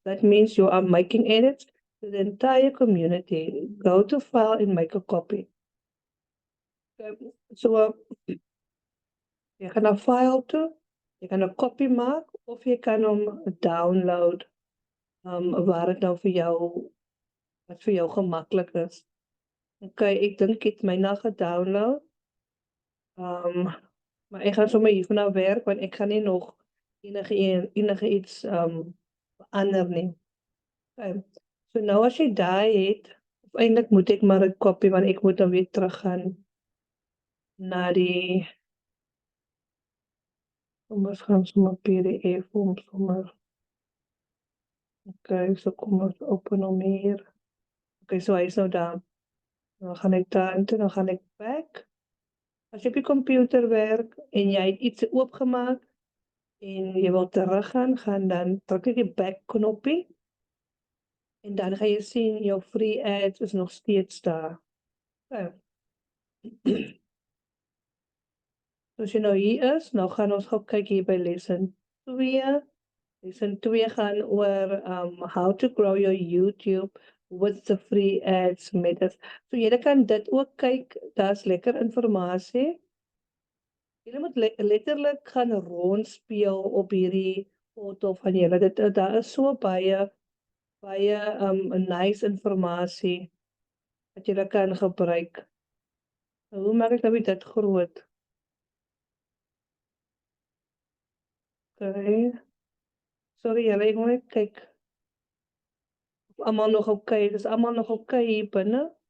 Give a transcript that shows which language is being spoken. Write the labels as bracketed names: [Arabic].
[English] That means you are making edits to the entire community. Go to file and make a copy. [Afrikaans] Okay, so jy gaan na file toe, jy kan 'n copy maak of jy kan hom download waar dit nou vir jou wat vir jou gemaklik is. Okay, ek dink ek het myne gedownload. Maar ek gaan sommer hier vanaf werk want ek gaan nie nog enige iets verander nie. Okay. So nou as jy daai het, of eintlik moet ek maar 'n kopie want ek moet dan weer teruggaan na die kom ons gaan sommer PDF om sommer. Okay, so kom ons open hom hier. Okay, so hy is nou daar. Dan gaan ek daar en dan gaan ek back. As jy op die computer werk en jy het iets oopgemaak en jy wil teruggaan, gaan dan druk ek die back knoppie. En dan gaan jy sien jou free ads is nog steeds daar. Okay. So as jy nou hier is, nou gaan ons gou kyk hier by lesson 2. [English] Lesson 2 [Afrikaans] gaan oor [English] how to grow your YouTube with the free ads methods. [Afrikaans] So julle kan dit ook kyk, daar's lekker inligting. Julle moet letterlik gaan rondspeel op hierdie foto van julle. Daar is so baie nice inligting wat julle kan gebruik. Hoe maak ek nou weer dit groot? Okay. Sorry julle, ek moet net kyk. Of almal nog okay, dis almal nog okay hier binne.